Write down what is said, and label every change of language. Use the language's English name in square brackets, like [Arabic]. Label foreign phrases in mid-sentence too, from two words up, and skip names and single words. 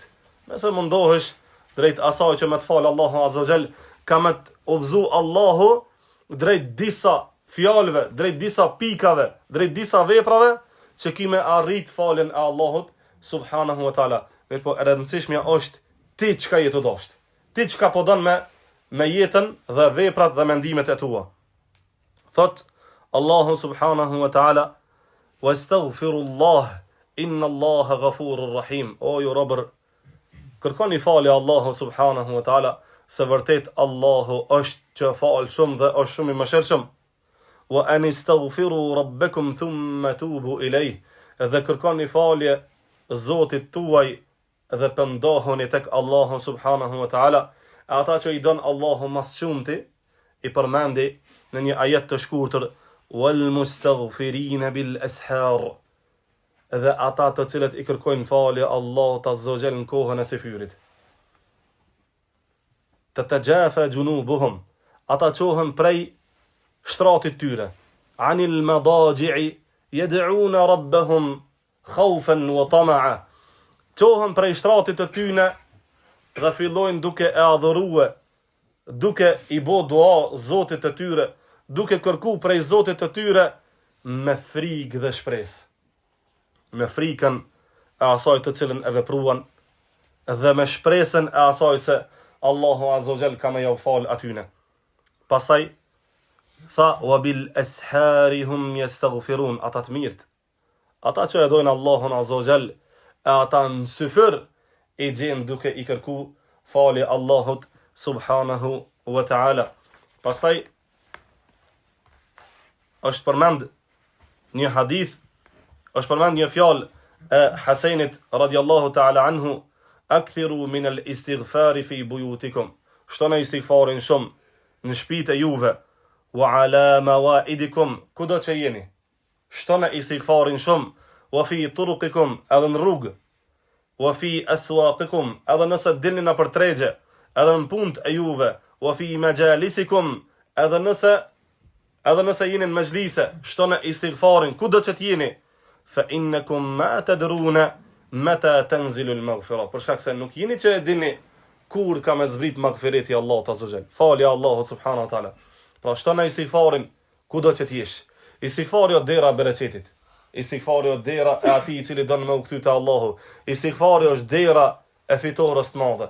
[Albanian] Nëse mundohesh drejt asaj që me të falë Allahu [Arabic] عز وجل, [Albanian] ka me të udhëzu Allahu drejt disa fjalëve, drejt disa pikave, drejt disa veprave, që ki me arrit falën e Allahut [Arabic] سبحانه وتعالى. [Albanian] Mirë po, e rëndësishmja është ti çka je të dashur. Ti çka po don me jetën dhe veprat dhe mendimet e tua. Thot Allahu [Arabic] سبحانه وتعالى: "واستغفروا الله إن الله غفور رحيم." [Albanian] O ju robër, kërkoni falje Allahu [Arabic] سبحانه وتعالى, [Albanian] se vërtet Allahu është që fal shumë dhe është shumë i mëshirshëm. [Arabic] وأن استغفروا ربكم ثم توبوا إليه. [Albanian] Dhe kërkoni falje Zotit tuaj dhe pëndohuni tek Allahu [Arabic] سبحانه وتعالى. [Albanian] Ata që i don Allahu mas shumti, i përmendi në një ajet të shkurtër: [Arabic] والمستغفرين بالأسحار. [Albanian] Dhe ata të cilët i kërkojnë falje Allahut [Arabic] عز وجل [Albanian] në kohën e sefyrit. [Arabic] تتجافى جنوبهم. [Albanian] Ata qohen prej shtratit tyre. [Arabic] عن المضاجع يدعون ربهم خوفا وطمعا. [Albanian] Qohen prej shtratit të tyne dhe fillojnë duke e adhurue, duke i bo dua Zotit të tyre, duke kërku prej Zotit të tyre me frikë dhe shpresë. Me frikën e asaj të cilën e vepruan dhe me shpresën e asaj se Allahu [Arabic] عز وجل [Albanian] ka me jau fal atyne. Pasaj tha: [Arabic] وبالأسحار هم يستغفرون. [Albanian] Ata të mirët, ata që e dojnë Allahun [Arabic] عز وجل, [Albanian] e ata në syfër i gjenë duke i kërku falje Allahut [Arabic] سبحانه وتعالى. [Albanian] Pastaj është përmend një hadith, është përmend një fjalë e Hasenit [Arabic] رضي الله تعالى عنه, أكثروا من الاستغفار في بيوتكم. [Albanian] Shtoni istighfarin shumë në shtëpitë e juve. [Arabic] وعلى موائدكم, [Albanian] kudo që jeni. Shtoni istighfarin shumë. [Arabic] وفي طرقكم, [Albanian] edhe në rrugë. [Arabic] وفي أسواقكم, [Albanian] edhe nëse dilni në për tregje, edhe në punët e juve. [Arabic] وفي مجالسكم, [Albanian] edhe nëse jeni në mezhlise, shtoni istighfarin kudo që jeni. [Arabic] فإنكم ما تدرون متى تنزل المغفرة. [Albanian] Për shkak se nuk jeni që e dini kur ka me zbrit maghfireti Allahut [Arabic] عز وجل. [Albanian] Falja Allahut [Arabic] سبحانه وتعالى. [Albanian] Pra shtoni istighfarin kudo që jesh. Istighfari është dera e bereqetit. Istighfari është dera e atij i cili don me u kthy te Allahu. Istighfari është dera e fitores të madhe.